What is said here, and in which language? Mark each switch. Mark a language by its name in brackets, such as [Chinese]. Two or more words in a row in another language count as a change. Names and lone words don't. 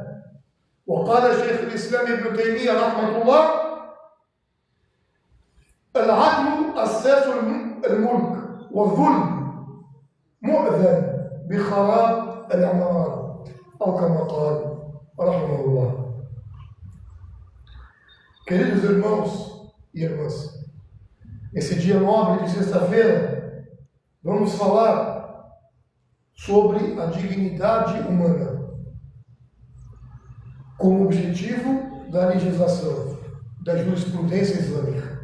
[Arabic] وقال شيخ الإسلام ابن تيمية رحمة الله: العدل أساس الملك، والظلم مؤذن بخراب العمارة، أو كما قال رحمه الله. [Portuguese] Queridos irmãos e irmãs, esse dia nobre de sexta-feira, vamos falar sobre a dignidade humana como objetivo da legislação, da jurisprudência islâmica.